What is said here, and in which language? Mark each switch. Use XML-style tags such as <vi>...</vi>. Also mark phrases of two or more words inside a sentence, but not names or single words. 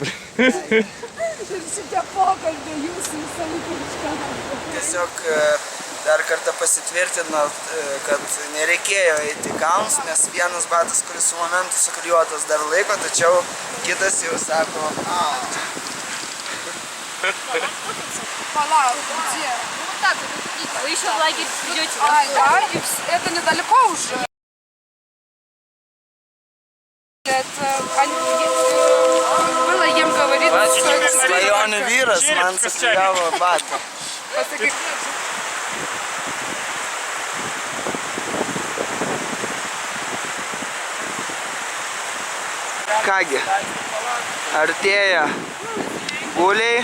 <lt>Ir šitie pokalbiai jūsų visą laiką iškalbą. Tiesiog dar kartą pasitvirtinot, kad nereikėjo eiti į kalnus, nes vienas batas, kuris su momentu suklijuotas dar laiko, tačiau kitas jau sako,</lt> <ru>Палау, где? Ну так, вы еще в лагерь идете. Да, и это недалеко уже. Было им говорить...</ru> <lt>Svajonių vyras man suklijavo batą. Kągi, artėja buliai.</lt>